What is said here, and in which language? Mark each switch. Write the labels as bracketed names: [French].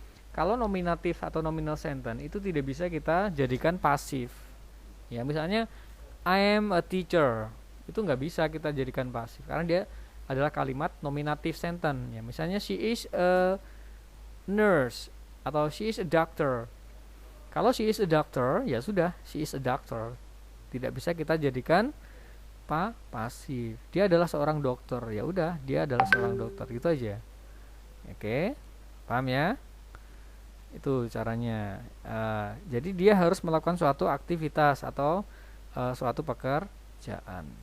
[Indonesian] Kalau nominatif atau nominal sentence itu tidak bisa kita jadikan pasif. Ya, misalnya [English] I am a teacher, [Indonesian] itu nggak bisa kita jadikan pasif karena dia adalah kalimat nominatif sentence. Ya, misalnya [English] she is a nurse [Indonesian] atau [English] she is a doctor. [Indonesian] Kalau [English] she is a doctor, [Indonesian] ya sudah, [English] she is a doctor. [Indonesian] Tidak bisa kita jadikan pasif. Dia adalah seorang dokter. Ya udah, dia adalah seorang dokter. Gitu aja. Oke. Paham ya? Itu caranya. Jadi dia harus melakukan suatu aktivitas atau suatu pekerjaan.